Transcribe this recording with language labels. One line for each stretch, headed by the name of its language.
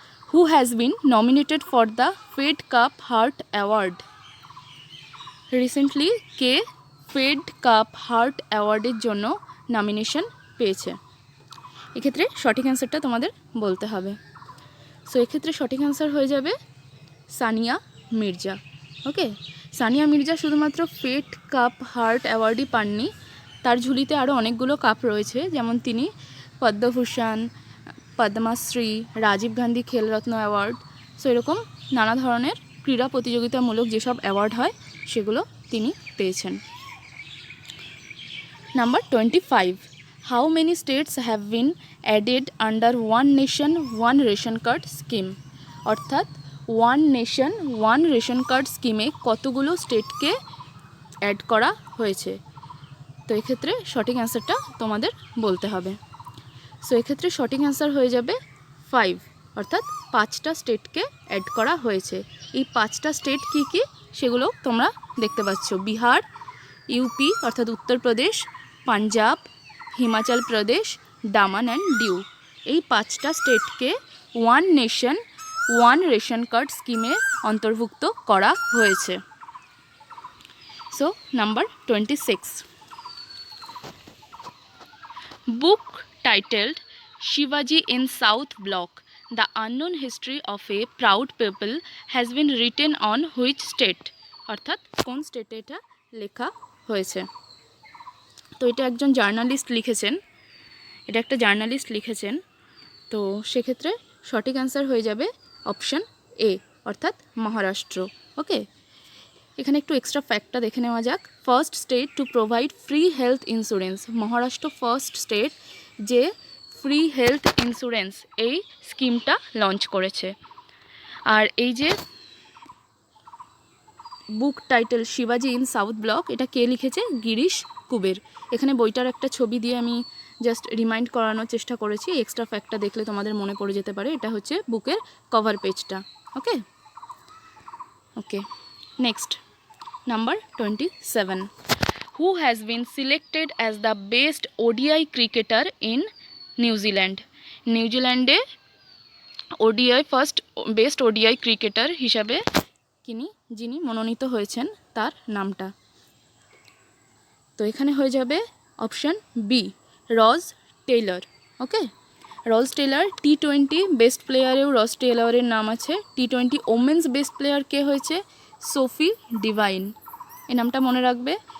English: Who has been nominated for the Fed Cup Heart Award?
Bangla: Recently K Fed Cup heart অ্যাওয়ার্ডের জন্য nomination পেয়েছে? এক্ষেত্রে সঠিক অ্যান্সারটা তোমাদের বলতে হবে। সো এক্ষেত্রে সঠিক অ্যান্সার হয়ে যাবে সানিয়া মির্জা। ওকে, সানিয়া মির্জা শুধুমাত্র ফেড কাপ হার্ট অ্যাওয়ার্ডই পাননি, তার ঝুলিতে আরও অনেকগুলো কাপ রয়েছে, যেমন তিনি পদ্মভূষণ, পদ্মশ্রী, রাজীব গান্ধী খেলরত্ন অ্যাওয়ার্ড, সো এরকম নানা ধরনের ক্রীড়া প্রতিযোগিতামূলক যেসব অ্যাওয়ার্ড হয় সেগুলো তিনি পেয়েছেন। Number 25.
English: How many states have been added under One Nation One Ration Card scheme?
Bangla: অর্থাৎ one nation one ration card স্কিমে কতগুলো স্টেটকে অ্যাড করা হয়েছে? তো এক্ষেত্রে সঠিক অ্যান্সারটা তোমাদের বলতে হবে। সো এক্ষেত্রে সঠিক অ্যান্সার হয়ে যাবে 5, অর্থাৎ 5টা স্টেটকে অ্যাড করা হয়েছে। এই 5টা স্টেট কি কি সেগুলো তোমরা দেখতে পাচ্ছ, বিহার, ইউপি অর্থাৎ উত্তরপ্রদেশ, পাঞ্জাব, হিমাচল প্রদেশ, দামান অ্যান্ড ডিউ। এই 5টা স্টেটকে one nation one ration card স্কিমে অন্তর্ভুক্ত করা হয়েছে। So number 26.
English: Book titled Shivaji in South Block, The Unknown History of a Proud People has been written on which state?
Bangla: অর্থাৎ কোন স্টেটে এটা লেখা হয়েছে? তো এটা একজন জার্নালিস্ট লিখেছেন, এটা একটা জার্নালিস্ট লিখেছেন। তো সেক্ষেত্রে সঠিক অ্যান্সার হয়ে যাবে অপশন এ, অর্থাৎ মহারাষ্ট্র। ওকে, এখানে একটু এক্সট্রা ফ্যাক্টটা দেখে নেওয়া যাক।
English: first state to provide free health insurance,
Bangla: Maharashtra first state যে ফ্রি হেলথ ইন্স্যুরেন্স এই স্কিমটা লঞ্চ করেছে। আর এই যে বুক টাইটেল শিবাজি ইন সাউথ ব্লক, এটা কে লিখেছে? গিরিশ কুবের। এখানে বইটার একটা ছবি দিয়ে আমি জাস্ট রিমাইন্ড করানোর চেষ্টা করেছি, এক্সট্রা ফ্যাক্টটা দেখলে তোমাদের মনে পড়ে যেতে পারে। এটা হচ্ছে বুকের কভার পেজটা। ওকে okay next, number 27.
English: Who has been selected as the best ODI cricketer in New Zealand?
Bangla: নিউজিল্যান্ডে ODI first best ODI cricketer হিসাবে যিনি মনোনীত হয়েছেন তার নামটা? তো এখানে হয়ে যাবে অপশন বি, রজ টেইলর। ওকে, রজ টেইলর টি20 বেস্ট প্লেয়ারেও রজ টেইলরের নাম আছে। টি20 ওমেন্স বেস্ট প্লেয়ার কে হয়েছে? Sophie divine. এই নামটা মনে রাখবে।